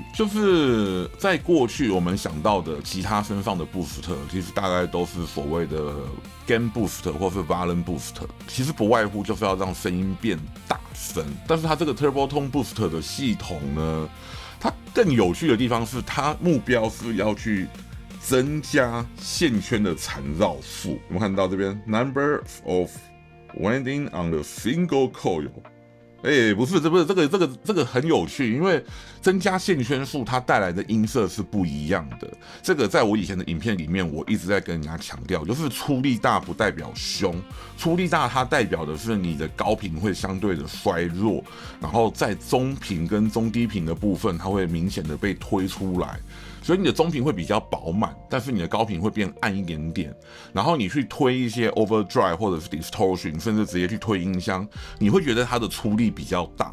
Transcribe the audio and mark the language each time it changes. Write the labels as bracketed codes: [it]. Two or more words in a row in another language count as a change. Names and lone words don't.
[zh] 就是在過去我們想到的吉他身上的 boost， 其實大概都是所謂的 [en] gain boost [zh] 或是 [en] volume boost， [zh] 其實不外乎就是要讓聲音變大聲。但是它這個 Turbo Tone Boost 的系統呢，它更有趣的地方是，它目標是要去增加線圈的纏繞數。我們看到這邊 [en] number of winding on the single coil。 [zh] 不是這個很有趣，因為增加線圈數它帶來的音色是不一樣的。这個在我以前的影片裡面，我一直在跟人家強調，就是出力大不代表凶，出力大它代表的是你的高頻會相對的衰弱，然後在中頻跟中低頻的部分，它會明顯的被推出來。所以你的中頻會比較飽滿，但是你的高頻會變暗一點點。然後你去推一些 overdrive 或者是 distortion， 甚至直接去推音箱，你會覺得它的出力比較大。